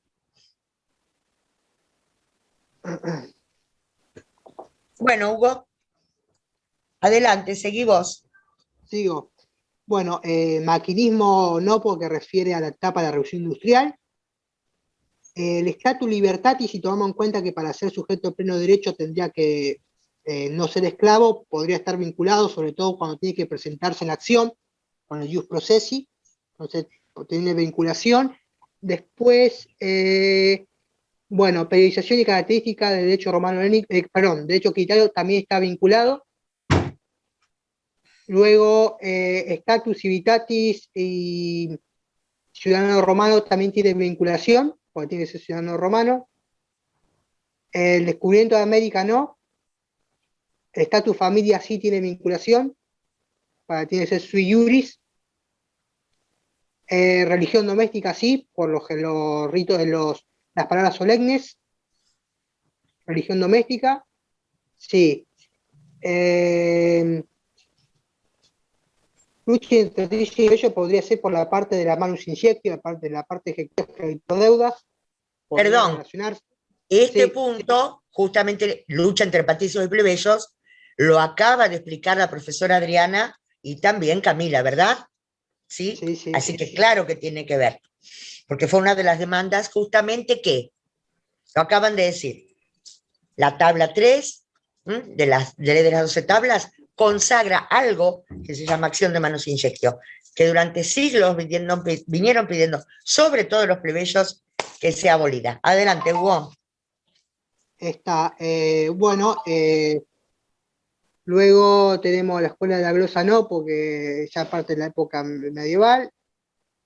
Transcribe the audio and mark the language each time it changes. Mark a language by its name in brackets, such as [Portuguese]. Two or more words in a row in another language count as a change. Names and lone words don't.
[Spanish] Bueno, Hugo, adelante, seguí vos. Sigo. Bueno, maquinismo no, porque refiere a la etapa de la revolución industrial. [Latin] El status libertatis, [Spanish] si tomamos en cuenta que para ser sujeto de pleno derecho tendría que no ser esclavo, podría estar vinculado, sobre todo cuando tiene que presentarse en acción, con el [Latin] jus processi, [Spanish] entonces tiene vinculación. Después, bueno, periodización y característica del derecho romano, derecho quitario también está vinculado. Luego, [Latin] status civitatis [Spanish] y ciudadano romano también tiene vinculación, porque tiene que ser ciudadano romano. El descubrimiento de América no. El [Latin] status familia [Spanish] sí tiene vinculación, tiene que ser [Latin] sui juris. [Spanish] Religión doméstica sí, por los ritos de las palabras solemnes. Religión doméstica, sí. Lucha entre y ello podría ser por la parte de la [Latin] manus injectio, [Spanish] la parte de deudas. Perdón, este sí, punto, justamente lucha entre patricios y plebeyos, lo acaba de explicar la profesora Adriana y también Camila, ¿verdad? ¿Sí? Así que claro que tiene que ver, porque fue una de las demandas justamente que, lo acaban de decir, la tabla 3 de la ley de las 12 tablas consagra algo que se llama acción de [Latin] manus injectio, [Spanish] que durante siglos vinieron pidiendo, sobre todo los plebeyos, que sea abolida. Adelante, Hugo. Bueno, luego tenemos la escuela de la glosa no, porque ya parte de la época medieval.